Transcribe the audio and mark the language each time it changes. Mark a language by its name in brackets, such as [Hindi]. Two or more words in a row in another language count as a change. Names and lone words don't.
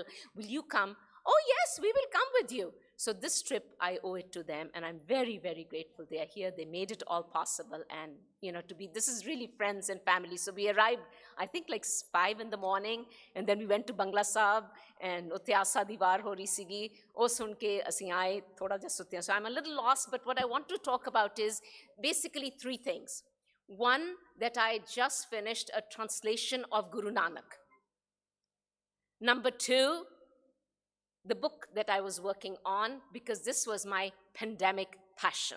[English] Will you come? Oh, yes, we will come with you. So this trip, I owe it to them, and I'm very, very grateful they are here. They made it all possible, and, you know, this is really friends and family. So we arrived, I think, like 5 in the morning, and then we went to Bangla Sahib, and [Punjabi] ਉੱਤੇ ਆਸਾ ਦੀਵਾਰ ਹੋ ਰਹੀ ਸੀਗੀ, ਓ ਸੁਣ ਕੇ ਅਸੀਂ ਆਏ, ਥੋੜ੍ਹਾ ਜਾ ਸੁੱਤੇ ਹੈਂ. [English] So I'm a little lost, but what I want to talk about is basically 3 things. One, that I just finished a translation of Guru Nanak. Number 2, the book that I was working on, because this was my pandemic passion.